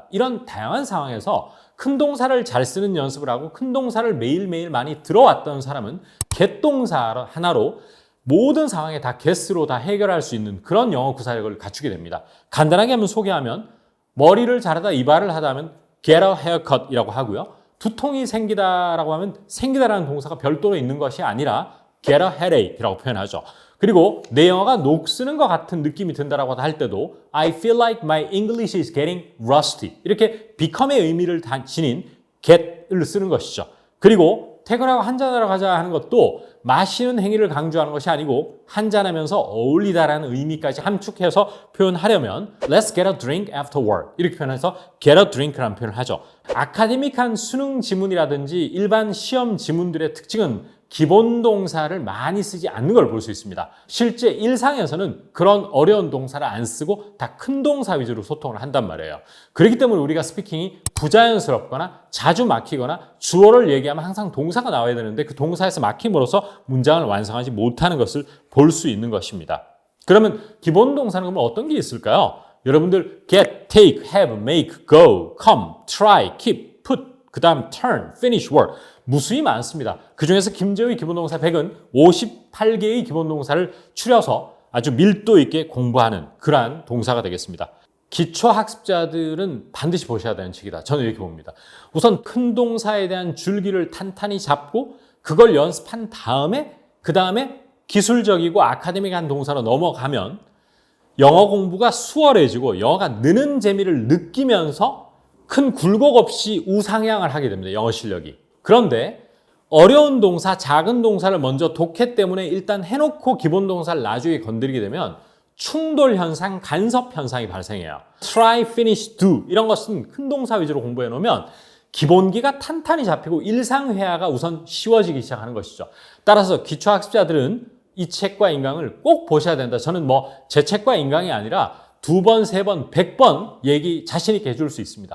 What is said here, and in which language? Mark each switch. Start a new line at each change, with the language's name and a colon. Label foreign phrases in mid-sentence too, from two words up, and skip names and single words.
Korean: 이런 다양한 상황에서 큰 동사를 잘 쓰는 연습을 하고 큰 동사를 매일매일 많이 들어왔던 사람은 get 동사 하나로 모든 상황에 다 get으로 다 해결할 수 있는 그런 영어 구사력을 갖추게 됩니다. 간단하게 한번 소개하면 머리를 자르다 이발을 하다 하면
English: get a haircut
Korean: 이라고 하고요. 두통이 생기다라고 하면 생기다라는 동사가 별도로 있는 것이 아니라
English: get a headache
Korean: 이라고 표현하죠. 그리고 내 영어가 녹쓰는 것 같은 느낌이 든다라고 할 때도
English: I feel like my English is getting rusty
Korean: 이렇게 become의 의미를 지닌 get을 쓰는 것이죠. 그리고 퇴근하고 한잔하러 가자 하는 것도 마시는 행위를 강조하는 것이 아니고 한잔하면서 어울리다라는 의미까지 함축해서 표현하려면
English: Let's get a drink after work
Korean: 이렇게 표현해서
English: get a drink
Korean: 라는 표현을 하죠. 아카데믹한 수능 지문이라든지 일반 시험 지문들의 특징은 기본 동사를 많이 쓰지 않는 걸 볼 수 있습니다. 실제 일상에서는 그런 어려운 동사를 안 쓰고 다 큰 동사 위주로 소통을 한단 말이에요. 그렇기 때문에 우리가 스피킹이 부자연스럽거나 자주 막히거나 주어를 얘기하면 항상 동사가 나와야 되는데 그 동사에서 막힘으로써 문장을 완성하지 못하는 것을 볼 수 있는 것입니다. 그러면 기본 동사는 그러면 어떤 게 있을까요?
English: 여러분들 get, take, have, make, go, come, try, keep, put,
Korean: 그 다음
English: turn, finish, work
Korean: 무수히 많습니다. 그 중에서 김재호의 기본동사 100은 58개의 기본동사를 추려서 아주 밀도 있게 공부하는 그러한 동사가 되겠습니다. 기초학습자들은 반드시 보셔야 되는 책이다. 저는 이렇게 봅니다. 우선 큰 동사에 대한 줄기를 탄탄히 잡고 그걸 연습한 다음에 그 다음에 기술적이고 아카데믹한 동사로 넘어가면 영어 공부가 수월해지고 영어가 느는 재미를 느끼면서 큰 굴곡 없이 우상향을 하게 됩니다. 영어 실력이. 그런데 어려운 동사, 작은 동사를 먼저 독해 때문에 일단 해놓고 기본 동사를 나중에 건드리게 되면 충돌 현상, 간섭 현상이 발생해요.
English: try, finish, do
Korean: 이런 것은 큰 동사 위주로 공부해 놓으면 기본기가 탄탄히 잡히고 일상회화가 우선 쉬워지기 시작하는 것이죠. 따라서 기초학습자들은 이 책과 인강을 꼭 보셔야 된다. 저는 제 책과 인강이 아니라 2번, 3번, 100번 얘기 자신 있게 해줄 수 있습니다.